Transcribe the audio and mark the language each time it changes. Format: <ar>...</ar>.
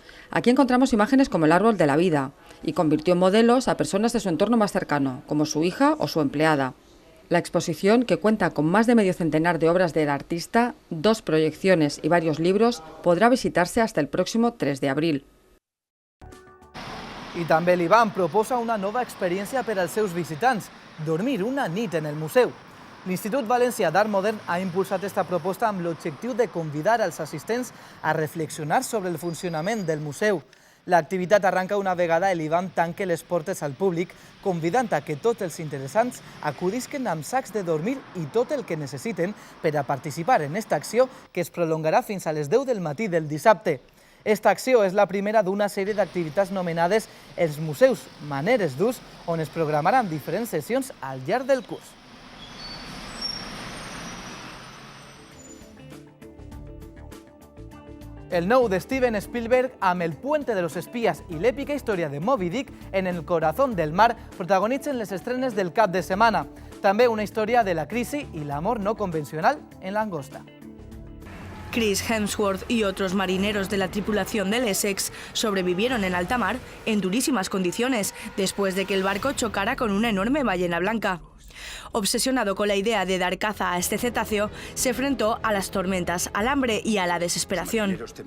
<es>Aquí encontramos imágenes como el árbol de la vida y convirtió en modelos a personas de su entorno más cercano, como su hija o su empleada. La exposición, que cuenta con más de medio centenar de obras del artista, 2 proyecciones y varios libros, podrá visitarse hasta el próximo 3 de abril.</es> <ca>I també l'IBAM proposa una nova experiència per als seus visitants, dormir una nit en el museu. L'Institut Valencià d'Art Modern ha impulsat aquesta proposta amb l'objectiu de convidar als assistents a reflexionar sobre el funcionament del museu. L'activitat arranca una vegada l'IBAM tanque les portes al públic, convidant a que tots els interessants acudisquen amb sacs de dormir i tot el que necessiten per a participar en aquesta acció que es prolongarà fins a les 10 del matí del dissabte. Esta acció és la primera d'una sèrie d'activitats nomenades Els Museus Maneres d'Ús, on es programaran diferents sessions al llarg del curs. El nou de Steven Spielberg amb El puente de los espías i l'èpica història de Moby Dick en el corazón del mar protagonitzen les estrenes del cap de setmana. També una història de la crisi i l'amor no convencional en langosta.</ca> <es>Chris Hemsworth y otros marineros de la tripulación del Essex sobrevivieron en alta mar en durísimas condiciones después de que el barco chocara con una enorme ballena blanca. Obsesionado con la idea de dar caza a este cetáceo, se enfrentó a las tormentas, al hambre y a la desesperación.</es>